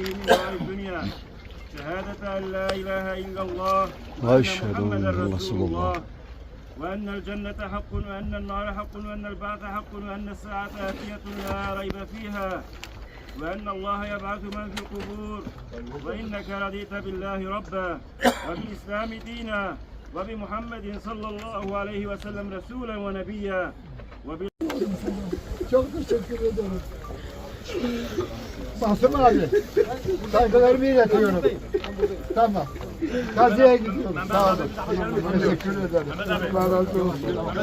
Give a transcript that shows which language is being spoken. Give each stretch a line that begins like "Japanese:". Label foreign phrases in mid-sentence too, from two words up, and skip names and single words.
Arabic: من دار الدنيا شهادة أن لا إله إلا الله وأن محمدا رسول الله وأن الجنة حق وأن النار حق وأن البعث حق وأن الساعة آتية لا ريب فيها وأن الله يبعث من في القبور وإنك رضيت بالله ربا وبالإسلام دينا وبمحمد صلى الله عليه وسلم رسولا ونبيا
Turkish: Çok teşekkür ederim. Basım abi, saygılarımı iletiyorum. Tamam. Gazi'ye gidiyorum. Sağ olun. Teşekkür ederim. Allah razı olsun.